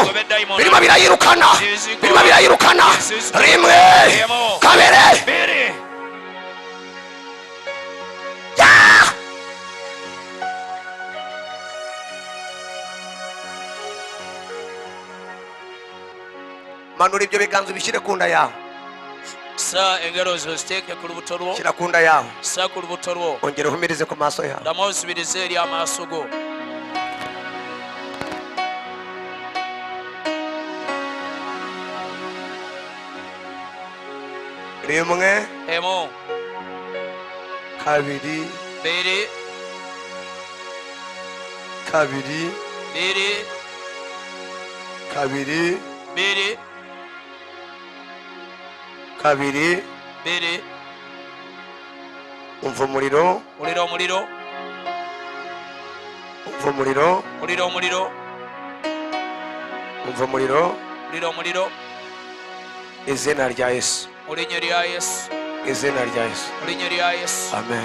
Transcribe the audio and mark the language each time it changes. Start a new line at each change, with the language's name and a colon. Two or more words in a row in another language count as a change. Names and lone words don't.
Kinyarwanda: birimo birayirukana. birimo birayirukana. rimwe kabiri
Ganda: biri
Kinyarwanda: manura ibyo biganza ubishyire ku nda yawe.
Ganda: sa engalo zo ziteeke ku lubuto lwo
Kinyarwanda: shyira ku nda yawe.
Ganda: sa ku lubuto lwo
Kinyarwanda: ongera uhumirize ku maso yawe.
Ganda: ddamu osubirize eri amaaso go.
Kinyarwanda: rimwe
Ganda: emu
Kinyarwanda: kabiri
Ganda: biri
Kinyarwanda: kabiri
Ganda: biri
Kinyarwanda: kabiri
Ganda: biri
Kinyarwanda: kabiri.
Ganda: biri
Kinyarwanda: umva umuriro.
Ganda: muliro omuliro
Kinyarwanda: umva umuriro.
Ganda: muliro omuliro
Kinyarwanda: umva umuriro.
Ganda: muliro omuliro
Kinyarwanda: izina rya yesu.
Ganda: mu linnya lya yesu
Kinyarwanda: izina rya yesu.
Ganda: mu linnya lya yesu
Kinyarwanda: amen.